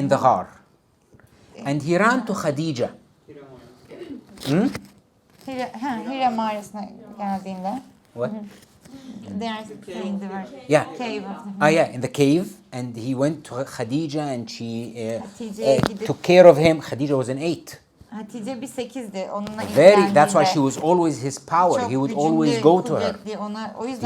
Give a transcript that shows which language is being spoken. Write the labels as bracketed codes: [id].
[en] in the Ghar, and he ran to Khadija. [tr] Hira mağarasına geldiğinde. [en] What? They are saying the word Yeah. cave. Yeah, in the cave, and he went to Khadija, and she [tr] Hatice'ye gidip [en] took care of him. Khadija was an 8. [tr] Hatice bir 8'di. Onunla [en] That's why she was always his power. [tr] çok [en] He would [tr] güçlü, [en] always go to her. [tr] kuvvetli. O yüzden,